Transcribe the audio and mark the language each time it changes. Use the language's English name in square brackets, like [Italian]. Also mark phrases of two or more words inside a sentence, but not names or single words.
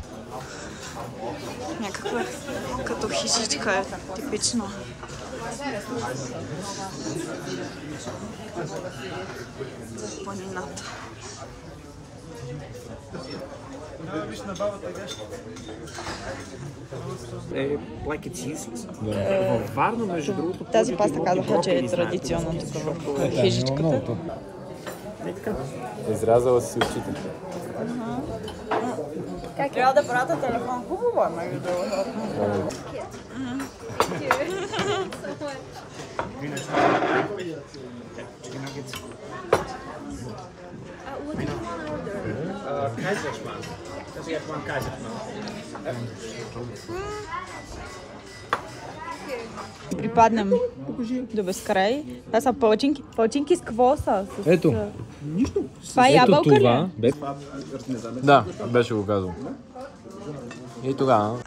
[Bulgarian] Някаква като хижичка е типично. Планината. Виж на бабата гаща. [English] Like it's useless. [Bulgarian] Във Варна, между другото, Тази паста казаха, че е традиционна тук в хижичката. Изрязала си очите. Трябва да пратя телефон. Хубаво е, между другото. [German] Kaiserschmarrn. Das ist erstmal ein Kaiserschmarrn. [Bulgarian] Припаднем до безкрай. Това са палчинки. Палчинки с какво са? Ето. Нищо. Това е ябълка ли? Да, беше го казал. И тогава.